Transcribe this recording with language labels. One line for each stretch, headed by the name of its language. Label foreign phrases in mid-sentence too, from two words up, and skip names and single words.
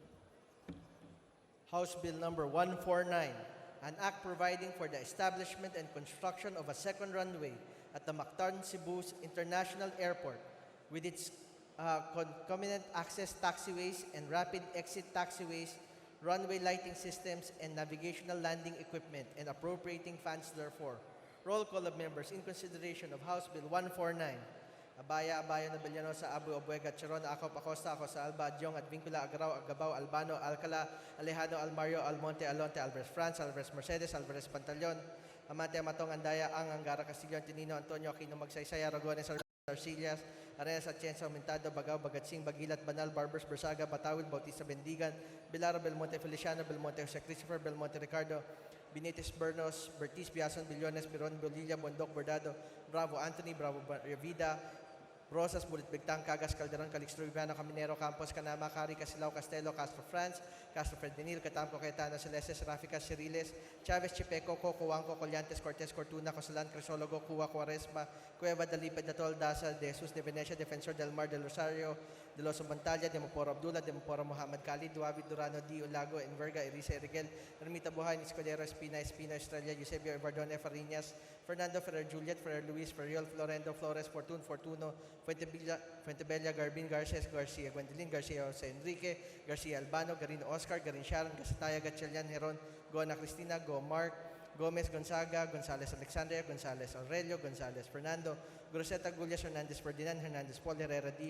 English: House Bill number 149, an act providing for the establishment and construction of a second runway at the Mactan Cebu International Airport with its concomitant access taxiways and rapid exit taxiways, runway lighting systems, and navigational landing equipment, and appropriating funds therefore. Roll call of members in consideration of House Bill 149. Abaya, na Villanosa, Abu, Abuega, Charon, Acop, Acosta, Acosta, Alba, Adjong, Advincula, Agrao, Agabao, Albano, Alcala, Alejandro, Almario, Almonte, Alonte, Alvarez France, Alvarez Mercedes, Alvarez Pantaleon, Amate, Amatong, Andaya, Angara, Castillo, Antonino, Antonio, Aquino, Magsaysay, Aragones, Arcillas, Arenas, Atienza, Aumentado, Bagao, Bagatsing, Bagilat, Banal, Barbers, Bersaga, Batawil, Bautista, Bendigan, Bilara, Belmonte, Feliciano, Belmonte, Jose Christopher, Belmonte, Ricardo, Benitez, Bernos, Bertis, Biason, Billones, Biron, Bolilla, Bondok, Bordado, Bravo, Anthony, Bravo, Vida, Rosas, Bulit Bigtang, Cagas, Calderon, Calixto, Viviano, Caminero, Campos, Canama, Cari, Casilao, Castelo, Castro France, Castro Ferdinil, Catamco, Cayetano, Celestes, Rafica, Ciriles, Chavez, Chipeco, Coco, Wangco, Collantes, Cortez, Cortuna, Cosalan, Crisologo, Cuba, Cuaresma, Cueva, Dalipe, Datol, Daza, De Jesus, De Venecia, Defensor del Mar, del Rosario, De Los Montalla, De Moporo Abdullah, De Moporo Muhammad Khalid, Duavid, Durano, Di Olago, Enverga, Erisa, Erigel, Ermita Buhay, Escudero, Espina, Estrella, Eusebio, Evardone, Fariñas, Fernando, Ferrer, Juliet, Ferrer, Luis, Ferriol, Florendo, Flores, Fortun, Fortuno, Fuentebella, Garbin, Garces, Garcia, Gwendolyn, Garcia, Jose Enrique, Garcia Albano, Garin Oscar, Garin Sharon, Gasataya, Gatchalian, Heron, Gona Cristina, Go Mark, Gomez Gonzaga, Gonzales Alexandria, Gonzales Aurelio, Gonzales Fernando, Groseta Gullias, Hernandez Ferdinand, Hernandez Paul, Herrera D.